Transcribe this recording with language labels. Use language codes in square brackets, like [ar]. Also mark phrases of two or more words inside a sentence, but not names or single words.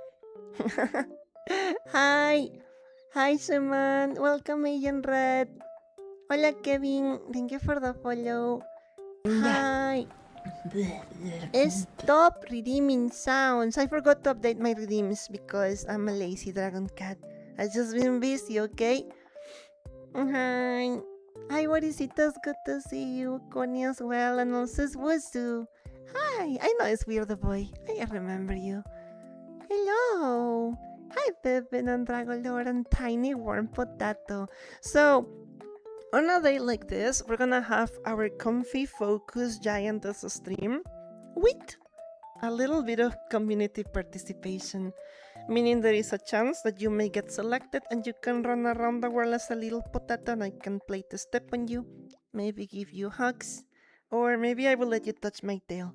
[en] Hi! Hi, Shaman! Welcome, Agent Red! Hola, Kevin! Thank you for the follow. Hi! Stop redeeming sounds! I forgot to update my redeems because I'm a lazy DragonCat. I've just been busy, okay? Hi! Hi, Warisitos, good to see you. Connie as well, and also Wuzu. Hi! I know it's Weird Boy. I remember you. Hello! Hi, Pippin and Dragolord and Tiny Worm Potato. So, on a day like this, we're gonna have our comfy focus Giantess stream with a little bit of community participation, meaning there is a chance that you may get selected and you can run around the world as a little potato and I can play the step on you, maybe give you hugs, Or maybe I will let you touch my tail.